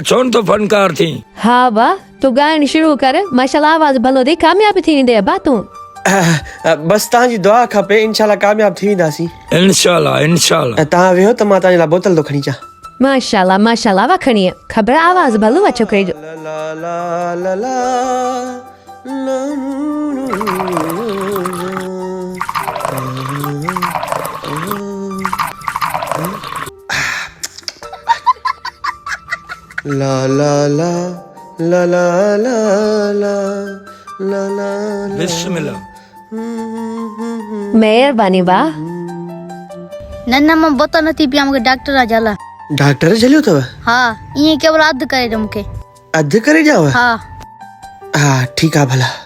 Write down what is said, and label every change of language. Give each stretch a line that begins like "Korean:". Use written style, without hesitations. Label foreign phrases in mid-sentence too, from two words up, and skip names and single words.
Sindhi: छो न तो फनकार थी? हा बा तूं ॻाइण शुरू कर माशाल्लाह आवाज़ भलो अथई कामयाबी थी वेंदे बा तूं। बस तव्हांजी दुआ खपे इंशाल्लाह कामयाब थी वेंदासीं। इंशाल्लाह। तव्हां वेहो त मां तव्हांजे लाइ बोतल थो खणी अचां। माशाल्लाह वा खणी ख़बर आवाज़ भलो अचो करिजो। ला ला ला ला ला ला ला ला ला बिस्मिल्लाह। महिरबानी बा। न मां बोतल नथी पिया मूंखे डॉक्टर आ जाला। डॉक्टर झलियो अथव? हा ईअं केवल अधु करे ॾियो मूंखे। अधु करे ॾियांव? हा ठीकु आहे भला।